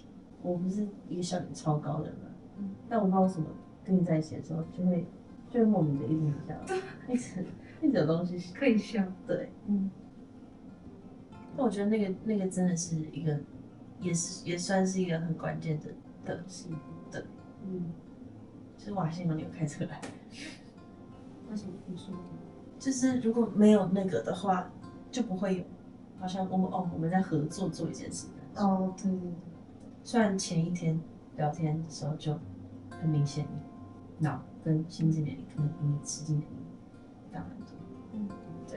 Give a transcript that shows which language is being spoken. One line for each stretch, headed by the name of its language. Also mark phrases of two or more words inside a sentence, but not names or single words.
Chinese: 我不是一個笑點超高的人嘛，但我不知道為什麼跟你在一起的時候，就會莫名的一直笑，一直有東西可以笑，對，那我覺得那個真的是一個，也算是一個很關鍵的事，對，就是哇，幸好你有開車來。為什麼你說？就是如果沒有那個的話，就不會有，好像我們在合作做一件事。哦，對。雖然前一天聊天的時候就很明顯，你腦跟心智年齡可能比你實際年齡大很多，對。